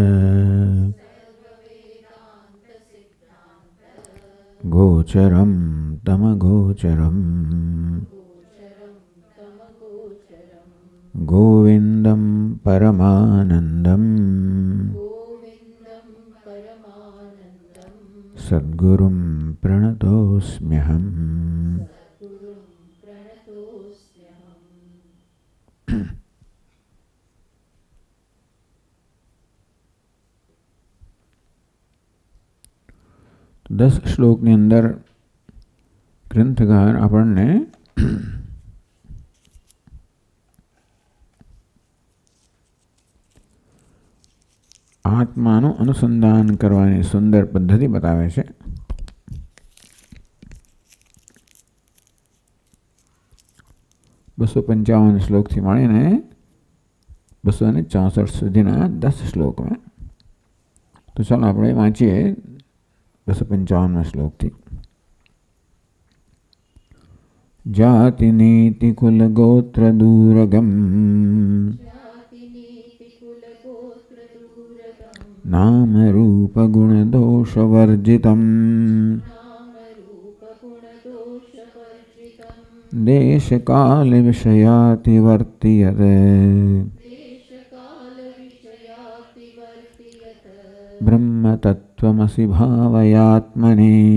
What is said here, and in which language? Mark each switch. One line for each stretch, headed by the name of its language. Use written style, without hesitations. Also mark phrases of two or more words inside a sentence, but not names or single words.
Sanskrit: गोचरं तमगोचरम् गोविन्दं परमानन्दं सद्गुरुं प्रणतोऽस्म्यहम्।
Gujarati: तो 10 શ્લોકની અંદર ગ્રંથકાર આપણને આત્માનું અનુસંધાન કરવાની સુંદર પદ્ધતિ બતાવે છે. 255 શ્લોકથી માંડીને 264 સુધીના 10 શ્લોકમાં. તો ચાલો આપણે વાંચીએ 255 શ્લોકથી.
Sanskrit: જાતિ નીતિ કુલ ગોત્ર દૂરગમ नाम रूप गुण दोष वर्जितम् देश काल विषयातिवर्त्यते ब्रह्म तत्त्वमसि भावयात्मनि